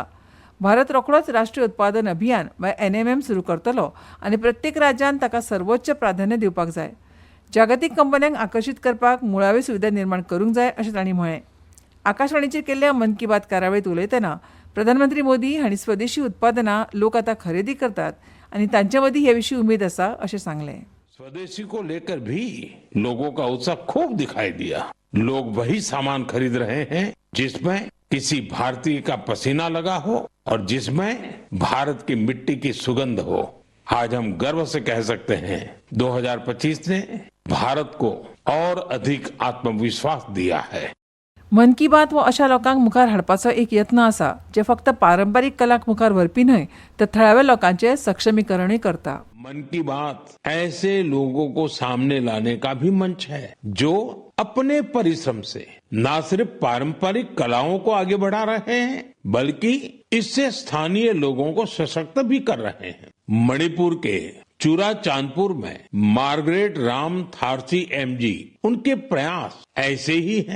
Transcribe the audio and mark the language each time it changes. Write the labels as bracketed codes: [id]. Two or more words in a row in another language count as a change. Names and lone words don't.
[kok] भारत रोखडोच राष्ट्रीय उत्पादन अभियान NMM सुरू करतलो आनी प्रत्येक राज्यान ताका सर्वोच्च प्राधान्य दिवपाक जाय. जागतीक कंपन्यांक आकर्शीत करपाक मुळाव्यो सुविधा निर्माण करूंक जाय अशें तांणी म्हळें. आकाशवाणीचेर केल्ल्या मन की बात कार्यावळींत उलयतना प्रधानमंत्री मोदी हांणी स्वदेशी उत्पादनां लोक आतां खरेदी करतात आनी तांचे मदीं हे विशीं उमेद आसा अशें सांगलें. [hi] स्वदेशी को लेकर भी लोगों का उत्साह खूब दिखाई दिया. लोग वही सामान खरीद रहे हैं जिसमें किसी भारतीय का पसीना लगा हो और जिसमें भारत की मिट्टी की सुगंध हो. आज हम गर्व से कह सकते हैं 2025 ने भारत को और अधिक आत्मविश्वास दिया है. [kok] मन की बात वो अशा लोकांक मुखार हाडपाचो एक यत्न आसा जे फक्त पारंपारीक कलाक मुखार व्हरपी न्हय तर थळाव्या लोकांचे सक्षमीकरणय करता. [hi] मन की बात ऐसे लोगों को सामने लाने का भी मंच है जो अपने परिश्रम से न सिर्फ पारंपरिक कलाओं को आगे बढ़ा रहे हैं बल्कि इससे स्थानीय लोगों को सशक्त भी कर रहे हैं. मणिपुर के चूरा चांदपुर में मार्गरेट राम थारसी MG, उनके प्रयास ऐसे ही हैं.